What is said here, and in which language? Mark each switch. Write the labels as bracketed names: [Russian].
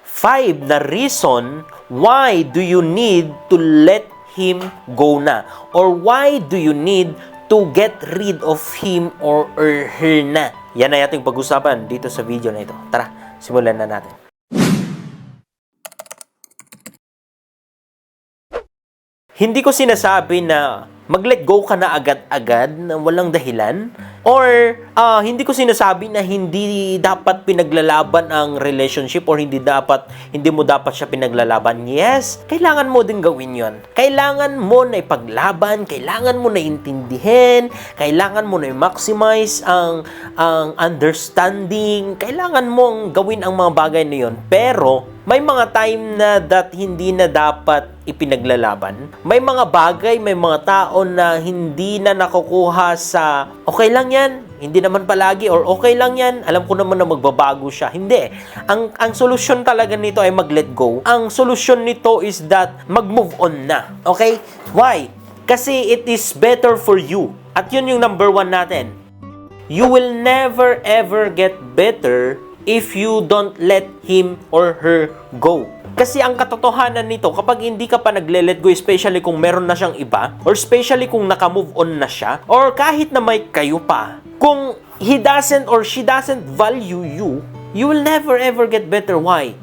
[English] 5 na reason why do you need to let him go na? Or why do you need to get rid of him or her na? [Filipino] Yan ay ating pag-usapan dito sa video na ito. Tara, simulan na natin. Hindi ko sinasabi na mag-let go ka na agad-agad na walang dahilan. Or hindi ko sinasabi na hindi dapat pinaglalaban ang relationship or hindi mo dapat siya pinaglalaban. Yes, kailangan mo din gawin yon. Kailangan mo na ipaglaban, kailangan mo na intindihin, kailangan mo na i-maximize ang understanding, kailangan mong gawin ang mga bagay na yon. Pero may mga time na hindi na dapat ipinaglalaban. May mga bagay, may mga tao na hindi na nakukuha sa okay lang yan, hindi naman palagi, or okay lang yan, alam ko naman na magbabago siya. Hindi. Ang solusyon talaga nito ay mag-let go. Ang solusyon nito [English] is that [Filipino] mag-move on na. Okay? Why? [English] Kasi it is better for you. At yun yung number 1 natin. You will never ever get better if you don't let him or her go. [Filipino] Kasi ang katotohanan nito, kapag hindi ka pa nagle-let go, especially kung meron na siyang iba, or especially kung naka-move on na siya, or kahit na may kayo pa, kung [English] he doesn't or she doesn't value you, you will never ever get better. Why?